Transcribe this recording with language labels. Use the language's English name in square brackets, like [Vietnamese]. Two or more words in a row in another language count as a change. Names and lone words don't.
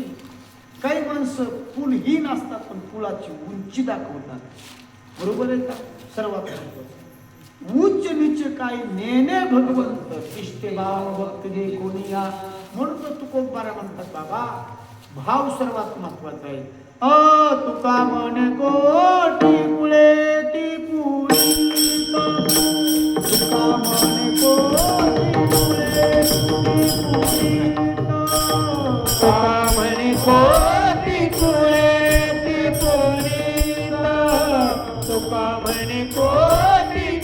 [Marathi] काही माणसं कुलहीन असतात पण कुळाची उंची दाखवतात, बरोबर आहे का. सर्वात उच्च नीच काही नेणे भगवंत इष्टे भाव भक्त जे कोणी या. म्हणून तुकोबारा म्हणतात बाबा भाव सर्वात महत्वाचा आहे. तुका म्हणे कोटी कुळे ती पुरी, तुका म्हणे कोटी कुळे ती पुरी, तुका म्हणे कोटी कुळे ती पुरी, तुका म्हणे कोटी